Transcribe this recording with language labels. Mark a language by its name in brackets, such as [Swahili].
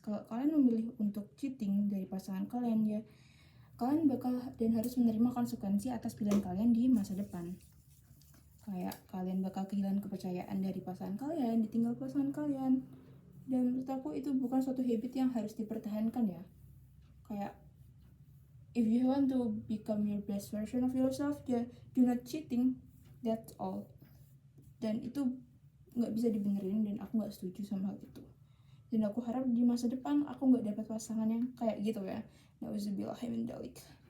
[Indonesian] Kalau kalian memilih untuk cheating dari pasangan kalian, ya kalian bakal dan harus menerima konsekuensi atas pilihan kalian di masa depan. Kayak kalian bakal kehilangan kepercayaan dari pasangan kalian, ditinggal pasangan kalian. Dan menurut aku itu bukan suatu habit yang harus dipertahankan ya. [English] Kayak if you want to become your best version of yourself, ya do not cheating, that's all. [Indonesian] Dan itu nggak bisa dibenerin dan aku nggak setuju sama hal itu. Dan aku harap di masa depan aku nggak dapat pasangan yang kayak gitu ya. Nauzubillah min dzalik.